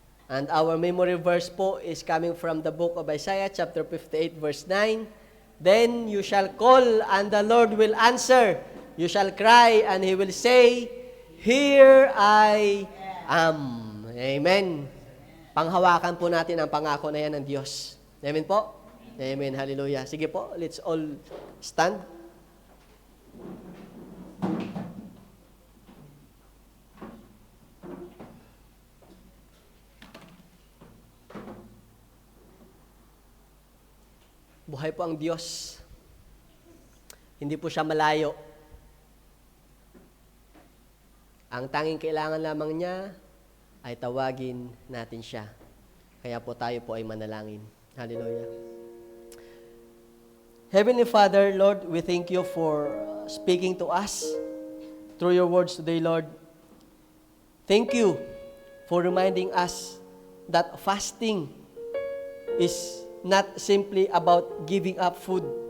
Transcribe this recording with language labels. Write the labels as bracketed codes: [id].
[en] And our memory verse po is coming from the book of Isaiah, chapter 58, verse 9. Then you shall call, and the Lord will answer. You shall cry, and He will say, Here I am. Amen. [tl] Panghawakan po natin ang pangako na yan ng Diyos. [en] Amen po? Amen. Hallelujah. [tl] Sige po, [en] let's all stand. [tl] Buhay po ang Diyos. Hindi po siya malayo. Ang tanging kailangan lamang niya ay tawagin natin siya. Kaya po tayo po ay manalangin. Hallelujah. [en] Heavenly Father, Lord, we thank you for speaking to us through your words today, Lord. Thank you for reminding us that fasting is not simply about giving up food.